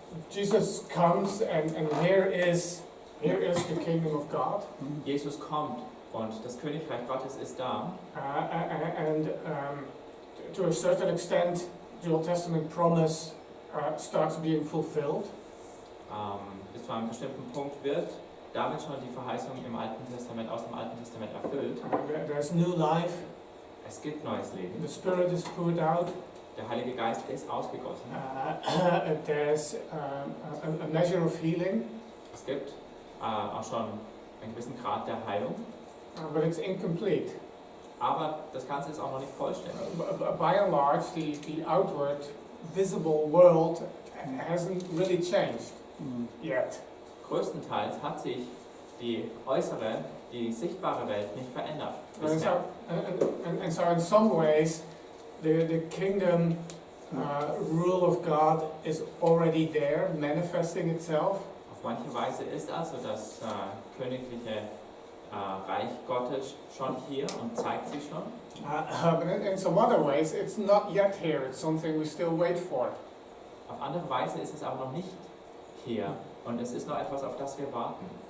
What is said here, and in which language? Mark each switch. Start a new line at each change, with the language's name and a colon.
English: Jesus comes and here is the kingdom of God.
German: Jesus kommt und das Königreich Gottes ist da.
English: And to a certain extent, the Old Testament promise starts being fulfilled.
German: Bis zu einem bestimmten Punkt wird damit schon die Verheißung aus dem Alten Testament erfüllt.
English: There's new life.
German: Es gibt neues Leben.
English: The Spirit is poured out.
German: Der Heilige Geist ist ausgegossen.
English: There's a measure of healing.
German: Es gibt auch schon einen gewissen Grad der Heilung.
English: But it's incomplete.
German: Aber das Ganze ist auch noch nicht vollständig.
English: By and large, the outward, visible world hasn't really changed yet.
German: Größtenteils hat sich die äußere, die sichtbare Welt nicht verändert.
English: And so in some ways, the kingdom rule of God is already there, manifesting itself.
German: Auf manche Weise ist also das königliche Reich Gottes schon hier und zeigt sich schon.
English: But in some other ways, it's not yet here. It's something we still wait for.
German: Auf andere Weise ist es aber noch nicht hier und es ist noch etwas, auf das wir warten.